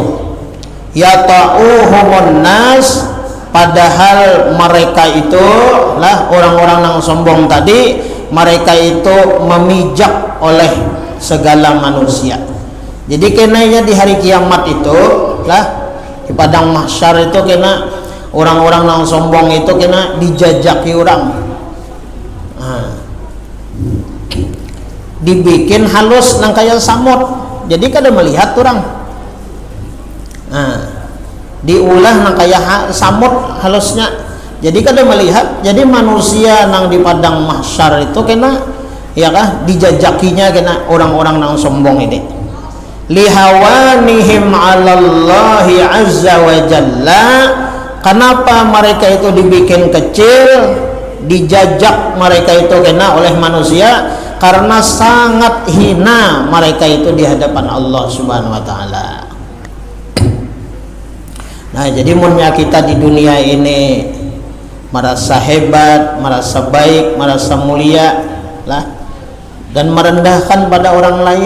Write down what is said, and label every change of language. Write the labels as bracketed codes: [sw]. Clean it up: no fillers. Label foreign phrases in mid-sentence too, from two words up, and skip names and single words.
[ar] يطؤهم الناس, [id] padahal mereka itu lah orang-orang yang sombong tadi, mereka itu memijak oleh segala manusia. Jadi kenanya di hari kiamat itu lah, di padang mahsyar itu kena orang-orang yang sombong itu kena dijajaki orang. [bjn] Dibikin halus nang kaya samut, jadi kada melihat orang. Diulah nang kaya samut halusnya, jadi kada melihat. Jadi manusia nang di padang mahsyar itu kena, ya kah, dijajakinya kena orang-orang nang sombong ini. [ar] لهوانهم على الله عز وجل, [id] kenapa mereka itu dibikin kecil, dijajak mereka itu kena oleh manusia? Karena sangat hina mereka itu di hadapan Allah [ar] سبحانه وتعالى. [id] Nah, jadi munnya kita di dunia ini merasa hebat, merasa baik, merasa mulia lah, dan merendahkan pada orang lain.